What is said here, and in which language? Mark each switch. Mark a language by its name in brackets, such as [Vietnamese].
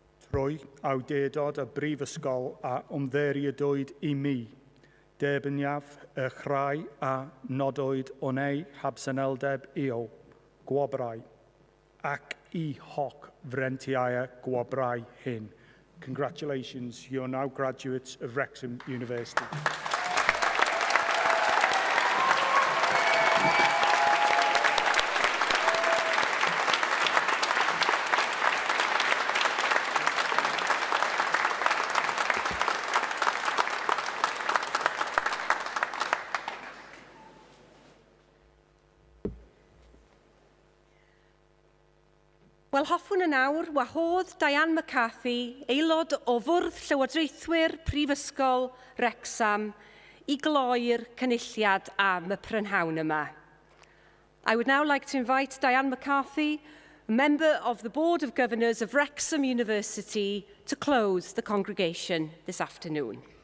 [Welsh] Trwy awdurdod y Brifysgol a ymddiriedwyd I mi. Debyniaf y chrau a nodwyd o'n ei habsenoldeb i'w gwobrau ac I holl freintiau'r gwobrau hyn. [English] Congratulations, you are now graduates of Wrexham University. [Welsh] Wel, hoffwn yn awr, wahodd Diane McCarthy, aelod o Fwrdd Llywodraethwyr Prifysgol Wrecsam, I gloi'r cynulliad am y prynhawn yma. [English] I would now like to invite Diane McCarthy, a member of the Board of Governors of Wrexham University, to close the congregation this afternoon.